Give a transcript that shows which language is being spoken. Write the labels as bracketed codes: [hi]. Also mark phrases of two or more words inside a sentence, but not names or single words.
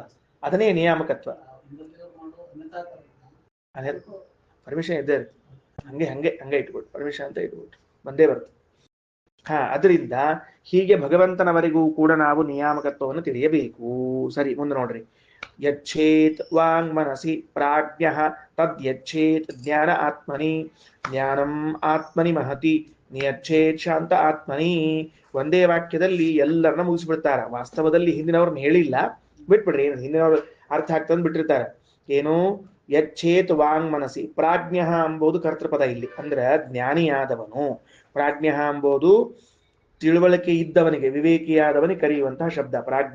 [kn] ಅದನ್ನೇ ನಿಯಾಮಕತ್ವ. ಪರ್ಮಿಷನ್ ಇದ್ದೇ ಇರುತ್ತೆ. ಹಂಗೆ ಇಟ್ಬಿಟ್ಟು ಪರ್ಮಿಷನ್ ಅಂತ ಇಟ್ಬಿಟ್ಟು ಬಂದೇ ಬರುತ್ತೆ. ಅದರಿಂದ ಹೀಗೆ ಭಗವಂತನವರೆಗೂ ಕೂಡ ನಾವು ನಿಯಾಮಕತ್ವವನ್ನು ತಿಳಿಯಬೇಕು. ಸರಿ, ಮುಂದೆ ನೋಡ್ರಿ. [sa] ಯಚ್ಛೇತ್ ವಾಂಗ್ ಮನಸಿ ಪ್ರಾಜ್ಞ ತದ್ ಯಚ್ಛೇತ್ ಜ್ಞಾನ ಆತ್ಮನಿ ಜ್ಞಾನಂ ಆತ್ಮನಿ ಮಹತಿ ನಿಯಚ್ಛೇತ್ ಶಾಂತ ಆತ್ಮನಿ. [kn] ಒಂದೇ ವಾಕ್ಯದಲ್ಲಿ ಎಲ್ಲರನ್ನ ಮುಗಿಸ್ಬಿಡ್ತಾರೆ. ವಾಸ್ತವದಲ್ಲಿ ಹಿಂದಿನವ್ರನ್ನ ಹೇಳಿಲ್ಲ, ಬಿಟ್ಬಿಡ್ರಿ, ಏನು ಹಿಂದಿನವ್ರು ಅರ್ಥ ಆಗ್ತಂದ್ ಬಿಟ್ಟಿರ್ತಾರೆ. ಏನು [sa] ಯಚ್ಛೇತ್ ವಾಂಗ್ ಮನಸಿ. [kn] ಪ್ರಾಜ್ಞ ಎಂಬುದು ಕರ್ತೃಪದ ಇಲ್ಲಿ. ಅಂದ್ರೆ ಜ್ಞಾನಿಯಾದವನು. ಪ್ರಾಜ್ಞ ಎಂಬುದು ತಿಳುವಳಿಕೆ ಇದ್ದವನಿಗೆ, ವಿವೇಕಿಯಾದವನಿಗೆ ಕರೆಯುವಂತಹ ಶಬ್ದ ಪ್ರಾಜ್ಞ.